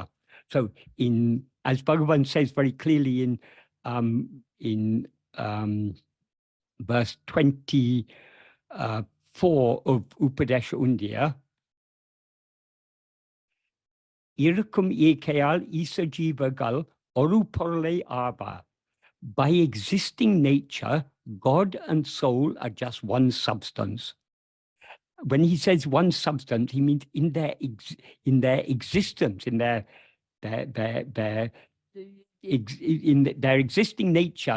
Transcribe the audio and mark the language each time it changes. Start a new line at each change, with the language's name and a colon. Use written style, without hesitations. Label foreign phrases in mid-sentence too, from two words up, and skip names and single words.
English: So as Bhagavan says very clearly in verse 24 of Upadesha Undiyar,
Tamil: இருக்கும் இயற்கையால் ஈச சீவ கள் ஒரு பொருளே ஆவர்.
English: By existing nature, God and soul are just one substance. When he says one substance, he means in their existence, in their existing nature.